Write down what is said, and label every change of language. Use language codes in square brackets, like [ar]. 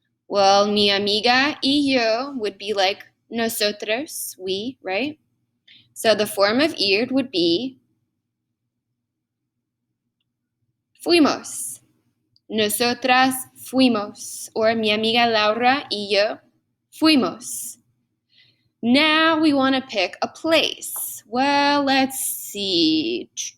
[en] Well, [es] mi amiga y yo [en] would be like nosotros, we, right? So the form of ir would be fuimos. [es] Nosotras fuimos. Or mi amiga Laura y yo fuimos. [en] Now we want to pick a place. Well, let's see.